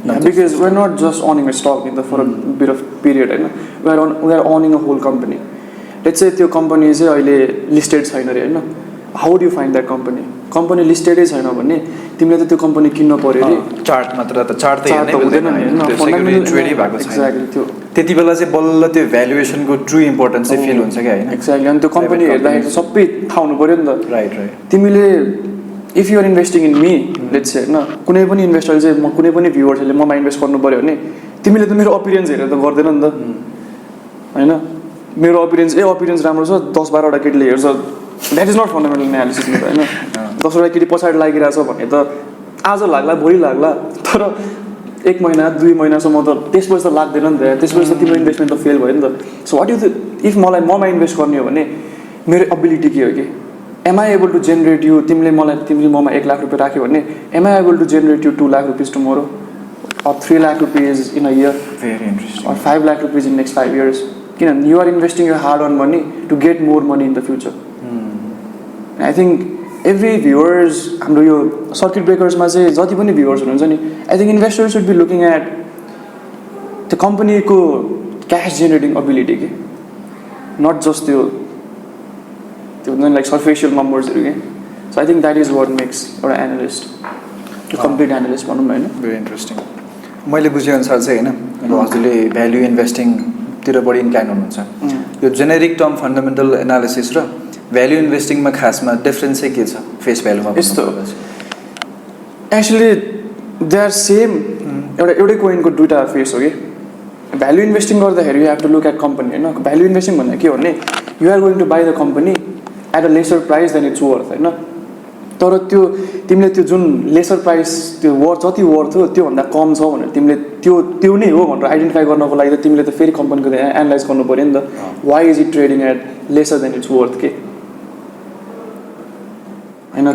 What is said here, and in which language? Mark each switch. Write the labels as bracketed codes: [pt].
[en] because we're not just owning a stock for a bit of period होइन we are owning a whole company let's say त्यो company चाहिँ अहिले listed छैन रे होइन how do you find that company listed छैन भने [ne] तिमीले त त्यो company किन्न पर्यो रे चार्ट मात्र त चार्ट त हेर्नै हुँदैन फन्डामेन्टली ट्रेड भएको छैन एक्ज्याक्टली त्यो त्यति बेला चाहिँ बल्ल त्यो भ्यालुएसनको ट्रु इम्पोर्टेन्स चाहिँ फिल हुन्छ क्या हैन एक्ज्याक्टली अनि त्यो कम्पनी हेर्दाखेरि सबै थाहा हुनु पर्यो नि त राइट तिमीले [en] if you are investing in me let's say [ne] होइन कुनै पनि इन्भेस्टरले चाहिँ कुनै पनि भ्युवर्सहरूले ममा इन्भेस्ट गर्नु पऱ्यो भने तिमीले त मेरो अपिरियन्स हेरेर त गर्दैन नि त होइन मेरो अपिरियन्स राम्रो छ 10-12वटा केटीले हेर्छ [en] that is not fundamental analysis [ne] नि त होइन 10वटा केटी पछाडि लागिरहेछ भने त आज लाग्ला भोलि लाग्ला तर 1 महिना 2 महिनासम्म त त्यसपछि त लाग्दैन नि त, त्यसपछि त तिम्रो इन्भेस्टमेन्ट त फेल भयो नि त. [en] so what you if [ne] मलाई ममा इन्भेस्ट गर्ने हो भने मेरो एबिलिटी के हो कि [en] am I able to generate you, [ne] तिमीले ममा 1 लाख रुपियाँ राख्यो भने [en] Am I able to generate you 2 lakh rupees tomorrow or 3 lakh rupees in a year. Very interesting. Or 5 lakh rupees in next 5 years. You are investing your hard-earned money to get more money in the future. And I think every viewers, [ne] हाम्रो यो circuit breakers मा चाहिँ जति पनि viewers हुनुहुन्छ नि, [en] I think investors should be looking at the company को cash generating ability के, not just त्यो like superficial numbers के. So I think that is what makes एउटा analyst, a complete analyst [ne] भनौँ न हैन. [en] Very interesting. [ne] मैले बुझेअनुसार चाहिँ होइन, अब हजुरले भ्याल्यु इन्भेस्टिङतिर बढी इन्क्लाइन हुनुहुन्छ. यो जेनेरिक टर्म फन्डामेन्टल एनालिसिस र भ्याल्यु इन्भेस्टिङमा खासमा डिफरेन्स चाहिँ के छ फेस भ्यालुमा? [en] यस्तो actually they are same. [ne] एउटै कोइनको दुईवटा फेस हो कि. भ्याल्यु इन्भेस्टिङ गर्दाखेरि [en] you have to look at [ne] company होइन. भ्याल्यु इन्भेस्टिङ भन्ने के हो भने [en] You are going to buy the company at a lesser price than it's worth होइन. [ne] तर तिमीले त्यो जुन लेसर प्राइस त्यो जति वर्थ हो त्योभन्दा कम छ भनेर तिमीले त्यो नै हो भनेर आइडेन्टिफाई गर्नको लागि त तिमीले त फेरि कम्पनीको एनालाइज गर्नु पऱ्यो नि त. [en] Why is it trading at lesser than it's worth के होइन.